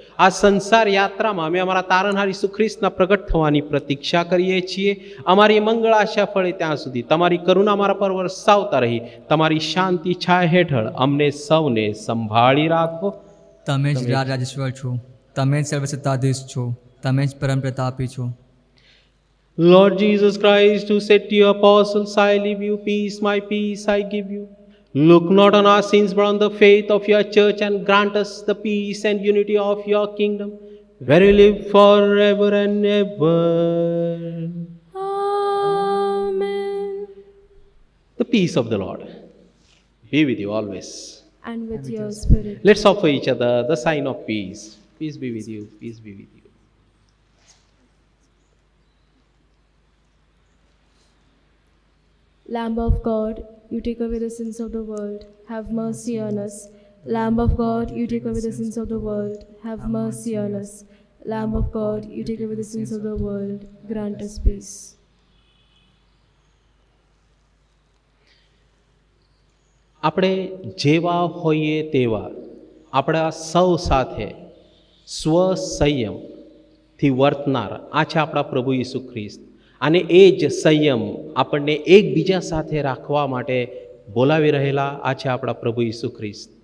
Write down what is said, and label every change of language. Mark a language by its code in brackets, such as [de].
[gu] આ સંસાર યાત્રામાં અમે અમારા તારણહાર ઈસુ ખ્રિસ્તના પ્રગટ થવાની પ્રતીક્ષા કરીએ છીએ. અમારી મંગળ આશા ફળે ત્યાં સુધી તમારી કરુણા અમારા પર વરસાવતા રહી તમારી શાંતિ છાયા હેઠળ અમને સૌને સંભાળી રાખો. તમે જ રાજેશ્વર છો, તમે જ સર્વસત્તાધીશ છો, તમે જ પરમ પ્રતાપી છો. [en] Lord Jesus Christ, who said to your apostles, I leave you peace, my peace I give you. Look not on our sins, but on the faith of your church, and grant us the peace and unity of your kingdom, where you live forever and ever. Amen. The peace of the Lord be with you always. And with your spirit. Let's offer each other the sign of peace. Peace be with you. Peace be with you. Lamb of God, you take away the sins of the world, have mercy on us. Lamb of God, you take away the sins of the world, have mercy on us. Lamb of God, you take away the sins of the world, grant us peace. [gu] આપણે જેવા હોઈએ તેવા આપણા સૌ સાથે સ્વસંયમથી વર્તનાર આ છે આપણા પ્રભુ ઈસુ ખ્રિસ્ત. અને એ જ સંયમ આપણને એકબીજા સાથે રાખવા માટે બોલાવી રહેલા આ છે આપણા પ્રભુ ઈસુ ખ્રિસ્ત.